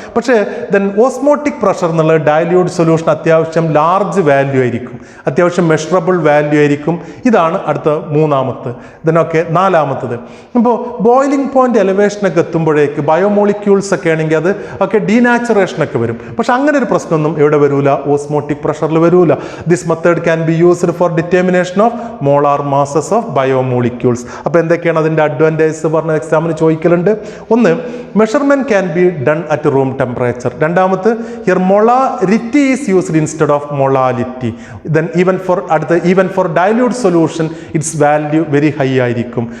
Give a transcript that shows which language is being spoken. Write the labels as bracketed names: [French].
[Malayalam] പക്ഷേ then osmotic pressure എന്നുള്ള dilute solution അത്യാവശ്യം ലാർജ് വാല്യൂ ആയിരിക്കും, അത്യാവശ്യം മെഷറബിൾ വാല്യൂ ആയിരിക്കും. ഇതാണ് അടുത്ത മൂന്നാമത്തെ. ഇതിനൊക്കെ നാലാമത്തത്. ഇപ്പോൾ ബോയിലിംഗ് പോയിന്റ് എലവേഷനൊക്കെ എത്തുമ്പോഴേക്ക് ബയോമോളിക്യൂൾസ് ഒക്കെ ആണെങ്കിൽ അത് ഒക്കെ ഡീനാച്ചുറേഷനൊക്കെ വരും. പക്ഷെ അങ്ങനെ ഒരു പ്രശ്നമൊന്നും എവിടെ വരൂല, ഓസ്മോട്ടിക് പ്രഷറിൽ വരൂല. [English] This method can be used for determination of molar masses of biomolecules. [Malayalam] അപ്പോൾ എന്തൊക്കെയാണ് അതിൻ്റെ അഡ്വാൻറ്റേജസ് പറഞ്ഞ എക്സാമിന് ചോദിക്കലുണ്ട്. ഒന്ന്, [English] Measurement can be done at room temperature. രണ്ടാമത്, here molarity is used instead of molality. Then even for dilute solution its value very high ആയിരിക്കും.